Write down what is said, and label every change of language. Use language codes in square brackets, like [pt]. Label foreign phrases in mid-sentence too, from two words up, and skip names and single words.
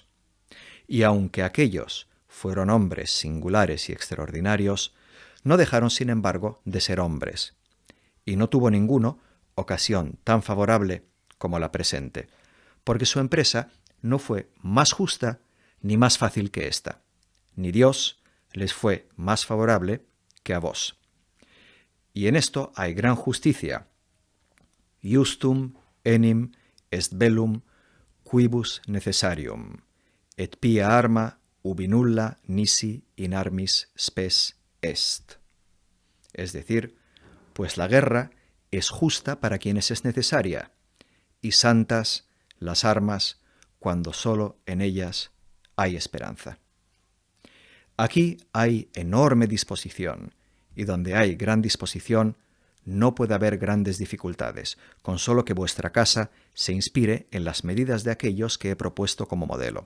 [es] Y aunque aquellos fueron hombres singulares y extraordinarios, no dejaron, sin embargo, de ser hombres, y no tuvo ninguno ocasión tan favorable como la presente, porque su empresa no fue más justa ni más fácil que esta, ni Dios les fue más favorable que a vos. Y en esto hay gran justicia. [la] Justum enim est bellum quibus necessarium, et pia arma ubi nulla nisi in armis spes est. [es] Es decir, pues la guerra es justa para quienes es necesaria, y santas las armas cuando solo en ellas hay esperanza. Aquí hay enorme disposición, y donde hay gran disposición no puede haber grandes dificultades, con solo que vuestra casa se inspire en las medidas de aquellos que he propuesto como modelo.